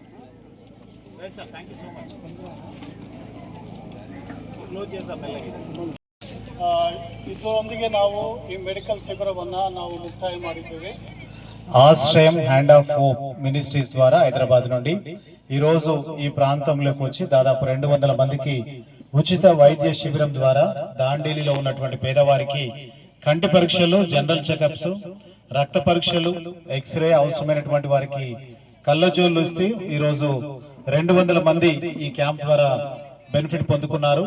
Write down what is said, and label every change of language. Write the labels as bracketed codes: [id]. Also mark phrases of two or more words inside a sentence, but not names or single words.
[kn] ಇದರೊಂದಿಗೆ ನಾವು ಈ ಮೆಡಿಕಲ್ ಶಿಬಿರವನ್ನು ನಾವು ಮುಕ್ತಾಯ ಮಾಡಿದ್ದೇವೆ. [te] ఆశ్రయం హ్యాండ్ ఆఫ్ హోప్ మినిస్ట్రీస్ ద్వారా హైదరాబాద్ నుండి ఈ రోజు ఈ ప్రాంతంలోకి వచ్చి దాదాపు 200 మందికి ఉచిత వైద్య శిబిరం ద్వారా దాండేలిలో ఉన్నటువంటి పేదవారికి కంటి పరీక్షలు, [en] general checkups, [te] రక్త పరీక్షలు, ఎక్స్రే, అవసరమైనటువంటి వారికి కళ్ళజోళ్ళు ఇస్తే ఈ రోజు 200 మంది ఈ క్యాంప్ ద్వారా బెనిఫిట్ పొందుకున్నారు.